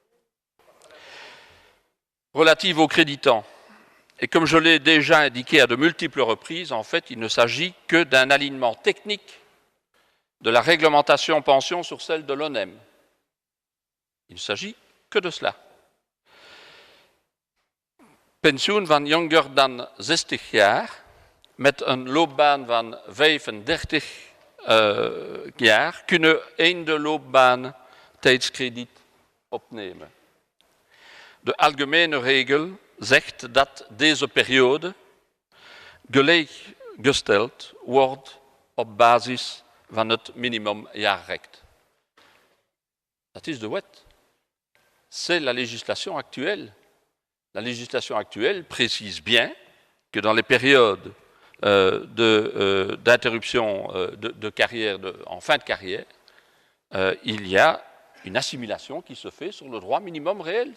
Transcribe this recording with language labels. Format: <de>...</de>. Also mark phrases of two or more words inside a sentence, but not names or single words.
<fr>Relative aux créditants. Et comme je l'ai déjà indiqué à de multiples reprises, en fait, il ne s'agit que d'un alignement technique de la réglementation pension sur celle de l'ONEM. Il ne s'agit que de cela.</fr> <nl>Pensioen van jonger dan 60 jaar met een loopbaan van 35 jaar kunnen einde loopbaan tijdskrediet opnemen. De algemene regel zegt dat deze periode gelijkgesteld wordt op basis van het minimumjaarrecht. Dat is de wet.</nl> <fr>C'est la législation actuelle. La législation actuelle précise bien que dans les périodes d'interruption de carrière, en fin de carrière, il y a une assimilation qui se fait sur le droit minimum réel.</fr>